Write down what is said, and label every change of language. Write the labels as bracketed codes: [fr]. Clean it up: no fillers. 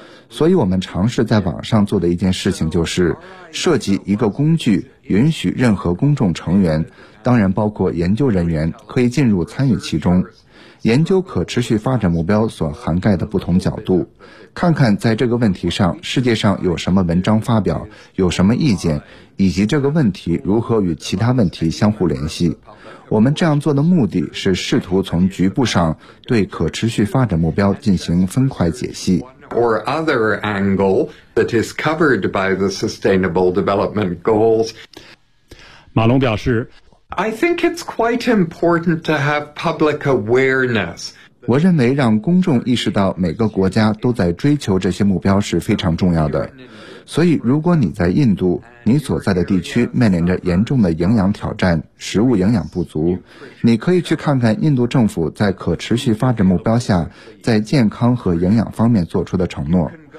[zh] 所以我们尝试在网上做的一件事情就是设计一个工具，允许任何公众成员，当然包括研究人员，可以进入参与其中，研究可持续发展目标所涵盖的不同角度，看看在这个问题上世界上有什么文章发表，有什么意见，以及这个问题如何与其他问题相互联系。我们这样做的目的是试图从局部上对可持续发展目标进行分块解析。 [en] Or other angle that is covered by the Sustainable Development Goals. [zh] 马龙表示， [en] I think it's quite important to have public awareness. [zh] 我认为让公众意识到每个国家都在追求这些目标是非常重要的。所以如果你在印度，你所在的地区面临着严重的营养挑战，食物营养不足，你可以去看看印度政府在可持续发展目标下在健康和营养方面做出的承诺。